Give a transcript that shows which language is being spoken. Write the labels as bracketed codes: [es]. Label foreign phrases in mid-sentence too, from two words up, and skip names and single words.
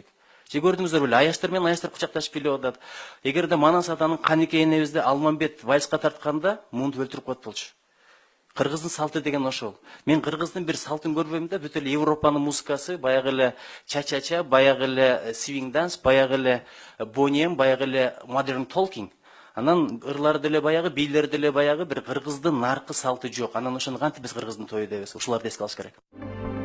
[ky] Же көрдүңүздөр беле? Аяштар менен аяштар кучакташып бийлеп атат. Эгерде Манас атанын Канике энебизди Алмамбет вальска тартканда, муну өлтүрүп коет болчу. Кыргыздын салты деген ошол. Мен кыргыздын бир салтын көрбөйм да, бүт эле Европанын музыкасы, баягы эле ча-ча-ча, баягы эле [en] swing dance, [ky] баягы эле бонем, баягы эле modern talking. Анан ырлары деле баягы, бийлери деле баягы, бир кыргыздын наркы салты жок. Анан ошону кантип биз кыргыздын тою дебиз? Ушуларды эске алыш керек.